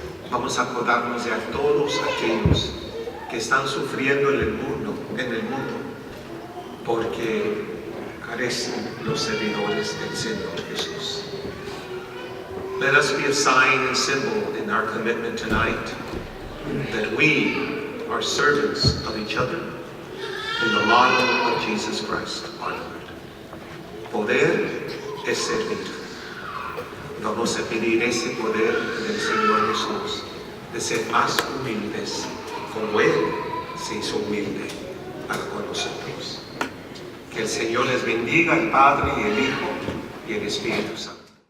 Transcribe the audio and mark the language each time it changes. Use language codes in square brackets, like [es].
[es] Vamos a acordarnos de a todos aquellos que están sufriendo en el mundo porque carecen los servidores del Señor Jesús. [en] Let us be a sign and symbol in our commitment tonight that we are servants of each other in the model of Jesus Christ, our Lord. [es] Poder es servir. Vamos a pedir ese poder del Señor Jesús, de ser más humildes, como Él se hizo humilde para con nosotros. Que el Señor les bendiga, el Padre y el Hijo y el Espíritu Santo.